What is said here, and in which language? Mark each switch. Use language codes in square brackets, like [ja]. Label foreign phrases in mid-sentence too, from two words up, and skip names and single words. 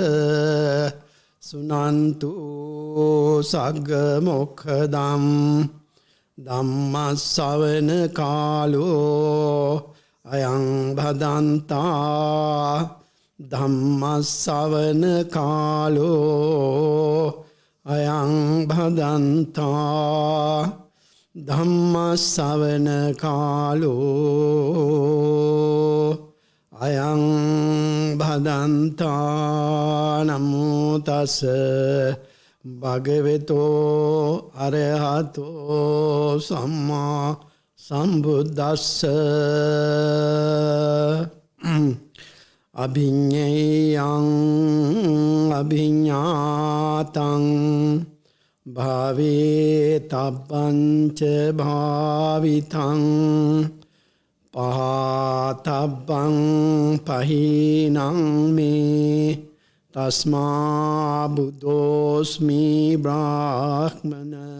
[pi] සුනන්තු සග්ග මොක්ඛදම් ධම්ම ශ්‍රවණ කාලෝ අයං භදන්තා ධම්ම ශ්‍රවණ කාලෝ අයං භදන්තා ධම්ම ශ්‍රවණ කාලෝ අයං භදන්තා නමෝ තස් භගවතෝ අරහතෝ සම්මා සම්බුද්දස්ස අභිඤ්ඤයං අභිඤ්ඤාතං භාවේ තබ්බංච භාවිතං පහතබ්බං පහිනං මේ තස්මා බුද්ධෝස්මි බ්‍රාහ්මන.